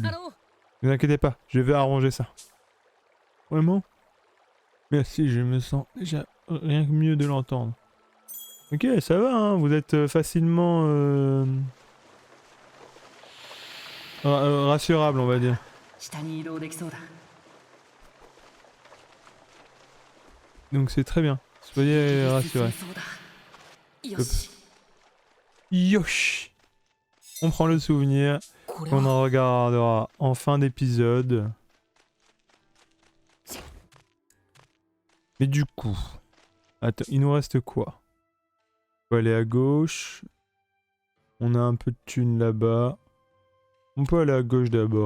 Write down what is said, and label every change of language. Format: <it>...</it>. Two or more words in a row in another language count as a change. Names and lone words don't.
<fr>Ne vous inquiétez pas, je vais arranger ça. Vraiment? Merci, je me sens déjà rien que mieux de l'entendre. Ok, ça va, hein, vous êtes facilement rassurable, on va dire.</fr> <ja>下に移動できそうだ。</ja> <fr>Donc c'est très bien. Soyez rassurés.</fr> <ja>そうだ。よし。 Yosh!</ja> <fr>On prend le souvenir,</fr> <ja>これ</ja> <fr>on</fr> <ja>は</ja> <fr>en regardera en fin d'épisode. Mais du coup... Attends, il nous reste quoi? On peut aller à gauche. On a un peu de thunes là-bas. On peut aller à gauche d'abord.</fr>